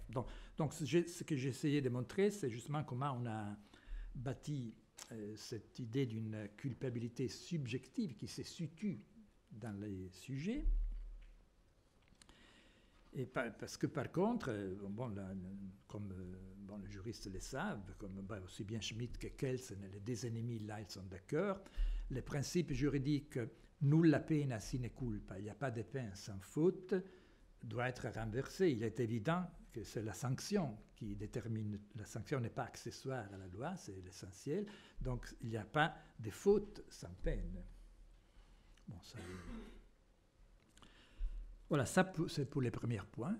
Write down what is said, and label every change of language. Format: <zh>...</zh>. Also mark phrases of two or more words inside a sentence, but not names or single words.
<fr>Donc ce que j'ai essayé de montrer, c'est justement comment on a bâti cette idée d'une culpabilité subjective qui se situe dans les sujets. Et parce que par contre, comme les juristes le savent, comme aussi bien Schmitt que Kelsen, les deux ennemis là, ils sont d'accord, le principe juridique</fr> <la>nulla pena sine culpa,</la> <fr>il n'y a pas de peine sans faute, doit être renversé. Il est évident que c'est la sanction qui détermine. La sanction n'est pas accessoire à la loi, c'est l'essentiel. Donc il n'y a pas de faute sans peine. Bon, ça. Voilà, ça c'est pour les premiers points.</fr>